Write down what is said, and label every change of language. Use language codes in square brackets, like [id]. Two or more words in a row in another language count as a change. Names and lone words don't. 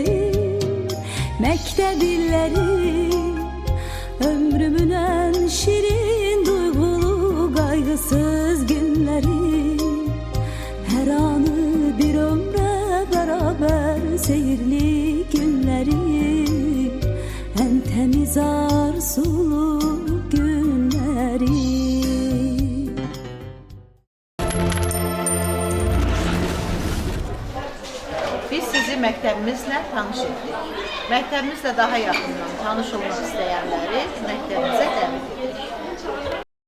[tr] mektep illeri ömrümün en şirin duygulu kaygısız günleri her anı bir ömre beraber seyirli günleri en temiz arzulu günleri. [az] Biz sizi məktəbimizlə tanış etdik. Məktəbimizlə daha yaxından tanış olmaq istəyənləri məktəbimizə dəvət edirik.